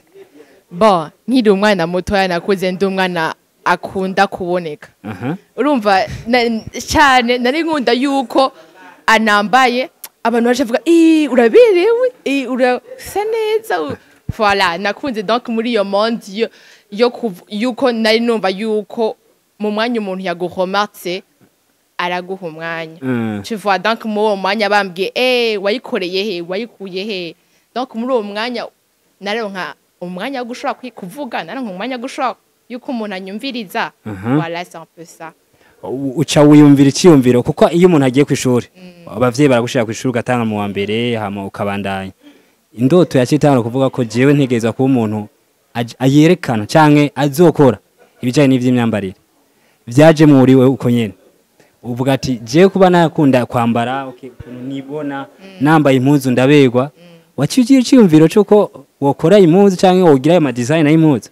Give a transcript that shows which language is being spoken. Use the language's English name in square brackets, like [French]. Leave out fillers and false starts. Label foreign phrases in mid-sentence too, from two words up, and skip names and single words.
[Rundi] Bon nkiri umwana mutoya nakuze ndi umwana akunda kuboneka urumva cyane nari nkunda yuko anambaye abantu baje vuga uraberewe urasa neza voilà nakunze donc muri yo monde yuko nari numva yuko mu mwanya umuntu yaguhomatse araguha umwanya [French] tu vois [Rundi] donc mu uwo mwanya bambwiye wayikoreye he wayikuye he donc muri uwo mwanya naronka umwanya wo gushobora kuvuga naronka umwanya wo gushobora yuko umuntu anyumviriza [French] voilà c'est un peu ça. [Rundi] uca wiyumvira iciyumviro kuko iyo umuntu agiye ku ishuri abavyeyi baragushira ku ishuri ugatanga mu wa mbere hama ukabandanya indoto yacitanga kuvuga ko jewe ntegeza kuba umuntu ayerekana canke azokora ibijanye n'ivy'imyambarire vyaje muri we uko nyene uvuga ati je kuba nakunda kwambara ukuntu nibona nambaye impuzu ndabegwa waciye iciyumviro cyuko wokora impuzu canke wogira ayo design y'impuzu